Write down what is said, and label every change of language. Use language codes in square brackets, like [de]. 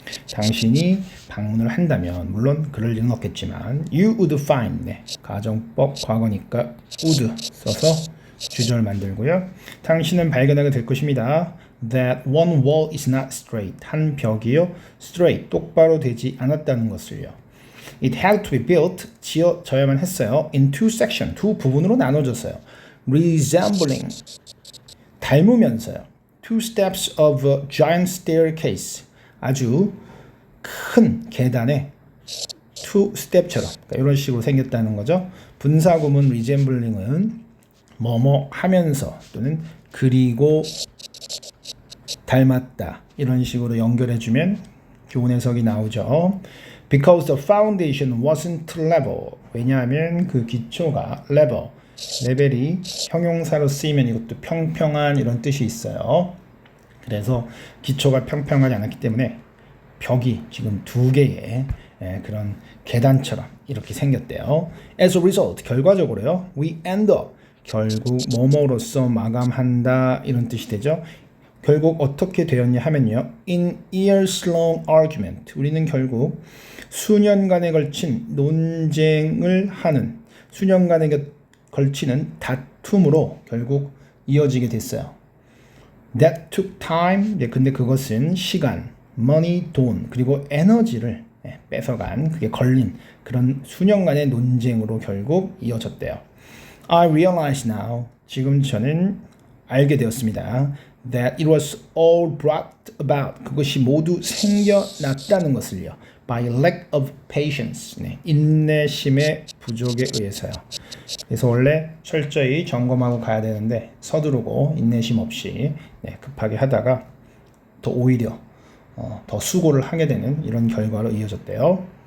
[ko] 당신이 방문을 한다면 물론 그럴 리는 없겠지만 [en] You would find [ko] 가정법 과거니까 would 써서 주절 만들고요. 당신은 발견하게 될 것입니다. [en] That one wall is not straight. [ko] 한 벽이요. straight. 똑바로 되지 않았다는 것을요. [en] It had to be built. [ko] 지어져야만 했어요. [en] In two sections. [ko] 두 부분으로 나눠졌어요. [en] Resembling. [ko] 닮으면서요. [en] Two steps of a giant staircase. [ko] 아주 큰 계단의 two step처럼 그러니까 이런 식으로 생겼다는 거죠. 분사구문 resembling은 뭐뭐 하면서 또는 그리고 닮았다 이런 식으로 연결해주면 교훈 해석이 나오죠. [en] Because the foundation wasn't level. [ko] 왜냐하면 그 기초가 level, 레벨이 형용사로 쓰이면 이것도 평평한 이런 뜻이 있어요. 그래서 기초가 평평하지 않았기 때문에 벽이 지금 두 개의 그런 계단처럼 이렇게 생겼대요. [en] As a result, [ko] 결과적으로요. [en] We end up, [ko] 결국 뭐뭐로써 마감한다 이런 뜻이 되죠. 결국 어떻게 되었냐 하면요. [en] In years-long argument, [ko] 우리는 결국 수년간에 걸친 논쟁을 하는 수년간에 걸치는 다툼으로 결국 이어지게 됐어요. [en] That took time. [ko] 근데 그것은 시간, money, 돈, 그리고 에너지를 뺏어간 그게 걸린 그런 수년간의 논쟁으로 결국 이어졌대요. [en] I realize now. [ko] 지금 저는 알게 되었습니다. [en] That it was all brought about. [ko] 그것이 모두 생겨났다는 것을요. [en] By lack of patience. [ko] 인내심의 부족에 의해서요. 그래서 원래 철저히 점검하고 가야 되는데 서두르고 인내심 없이 급하게 하다가 더 오히려 더 수고를 하게 되는 이런 결과로 이어졌대요.